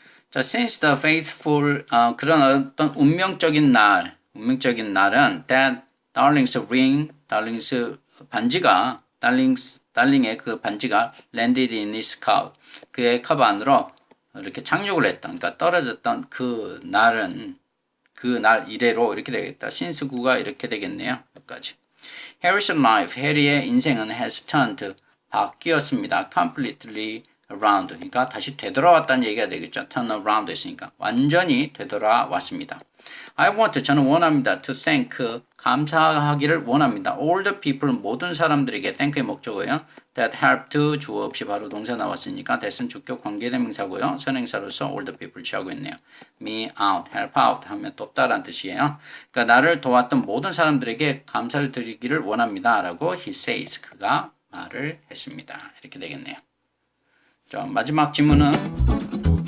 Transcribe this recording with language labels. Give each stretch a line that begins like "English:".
Korean: 자,
English: since the faithful, 그런 어떤 운명적인 날은 that darling's ring, darling's 반지가, darling의 그 반지가 landed in his cup,
Korean: 그의 컵 안으로 이렇게 착륙을 했던, 그러니까 떨어졌던 그 날은, 그 날 이래로 이렇게 되겠다. since 구가 이렇게 되겠네요. 여기까지. Harry's life, 해리의 인생은
English: has turned,
Korean: 바뀌었습니다. completely around, 그러니까 다시 되돌아왔다는 얘기가 되겠죠. turn around 했으니까. 완전히 되돌아왔습니다.
English: I want,
Korean: 저는 원합니다.
English: to thank,
Korean: 감사하기를 원합니다. all the people, 모든 사람들에게 thank의 목적어요. that helped, 주어 없이 바로 동사 나왔으니까 that은 주격 관계대명사고요. 선행사로서 all the people 취하고 있네요. me out, help out 하면 돕다라는 뜻이에요. 그러니까 나를 도왔던 모든 사람들에게 감사를 드리기를 원합니다. 라고
English: he says,
Korean: 그가 말을 했습니다. 이렇게 되겠네요. 자, 마지막 질문은